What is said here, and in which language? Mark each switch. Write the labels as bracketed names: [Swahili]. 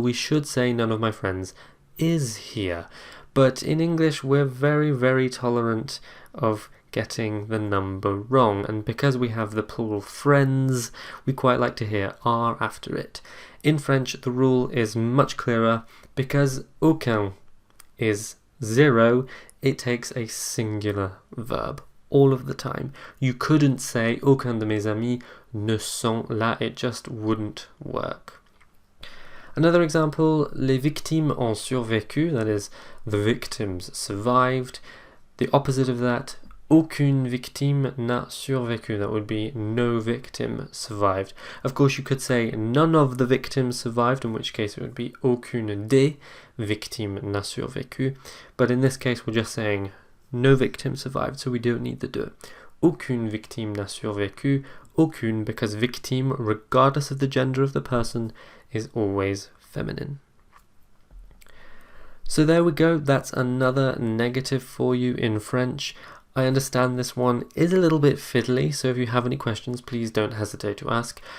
[English] We should say none of my friends is here. But in English, we're very, very tolerant of getting the number wrong. And because we have the plural friends, we quite like to hear are after it. In French, the rule is much clearer. Because aucun is 0, it takes a singular verb all of the time. You couldn't say [French] aucun de mes amis ne sont là. [English] It just wouldn't work. Another example, [French] les victimes ont survécu, [English] that is, the victims survived. The opposite of that, [French] aucune victime n'a survécu, [English] that would be no victim survived. Of course, you could say none of the victims survived, in which case it would be [French] aucune des victimes n'a survécu. [English] But in this case, we're just saying no victim survived, so we don't need the de. [French] Aucune victime n'a survécu. [English] Aucune, because victime, regardless of the gender of the person, is always feminine. So there we go, that's another negative for you in French. I understand this one is a little bit fiddly, so if you have any questions, please don't hesitate to ask.